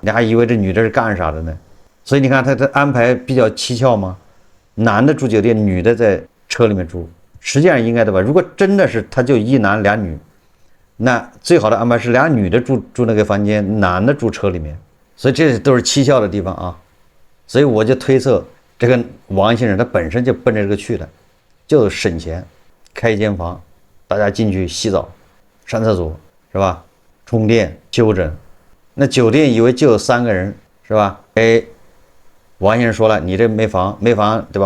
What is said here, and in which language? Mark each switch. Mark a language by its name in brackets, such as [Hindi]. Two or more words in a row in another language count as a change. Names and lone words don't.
[Chinese] 你還以為這女的是幹啥的呢？所以你看他安排比較蹊蹺嗎？男的住酒店，女的在車裡面住，實際上應該對吧？如果真的是他就1男2女。那最好的安排是2女的住那個房間，男的住車裡面，所以這都是蹊蹺的地方啊。所以我就推測，這個王先生他本身就奔着這個去的，就省錢，開1間房，大家進去洗澡、上廁所是吧？充電、休整。那酒店以為就有3個人是吧？哎，王先生說了，你這沒房對吧？